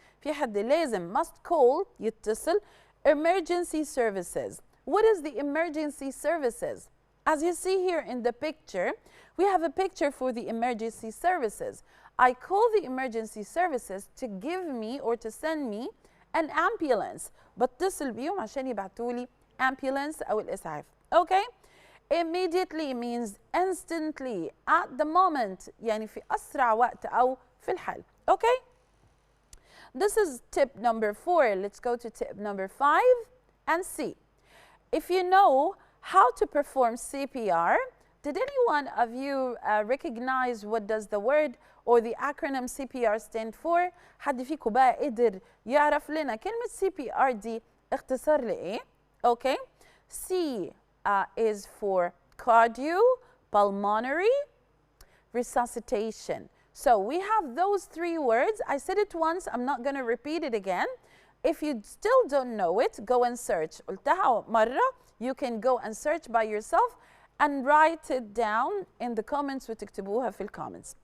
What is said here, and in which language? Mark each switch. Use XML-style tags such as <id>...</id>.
<ar>في حد لازم</ar> <en>must call</en> <ar>يتصل emergency services.</ar> <en>What is the emergency services? As you see here in the picture, we have a picture for the emergency services. I call the emergency services to give me or to send me an ambulance.</en> <ar>بتصل بيهم عشان يبعتولي ambulance أو الإسعاف. Okay?</ar> <en>Immediately means instantly, at the moment,</en> <ar>يعني في أسرع وقت أو في الحال.</ar> <en>Okay? This is tip number 4. Let's go to tip number 5 and see. If you know how to perform CPR, did any one of you recognize what does the word or the acronym CPR stand for?</en> <ar>حد فيكم بقى قدر يعرف لنا كلمة CPR دي اختصار لإيه؟ Okay.</ar> <en>C is for cardiopulmonary resuscitation. So we have those 3 words. I said it once, I'm not going to repeat it again. If you still don't know it, go and search.</en> <ar>قلتها مرة,</ar> <en>you can go and search by yourself and write it down in the comments</en> <ar>وتكتبوها في comments.</ar>